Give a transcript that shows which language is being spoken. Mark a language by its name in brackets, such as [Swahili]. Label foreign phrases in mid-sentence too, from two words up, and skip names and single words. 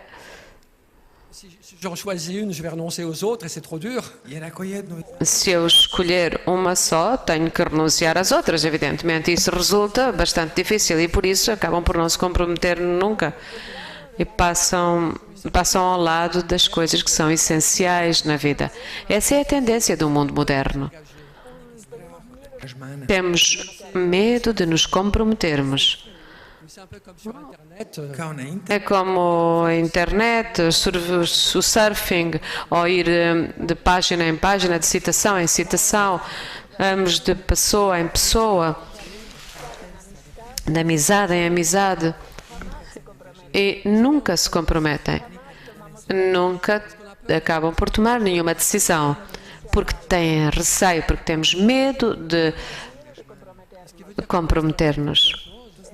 [French] si j'en choisis une, je vais renoncer aux autres et c'est trop dur. [Croatian] jer ako jednu [Portuguese] Se eu escolher uma só, tenho que renunciar às outras, evidentemente. Isso resulta bastante difícil e por isso acabam por não se comprometer nunca e passam ao lado das coisas que são essenciais na vida. Essa é a tendência do mundo moderno. [Croatian] angažmana, [Portuguese] Temos medo de nos comprometermos. [French] C'est un peu comme sur Internet. [Croatian] kao na internetu, [Portuguese] É como a internet, o surfing, ou ir de página em página, de citação em citação, vamos de pessoa em pessoa, de amizade em amizade, e nunca se comprometem, nunca acabam por tomar nenhuma decisão, porque têm receio, porque temos medo de comprometer-nos.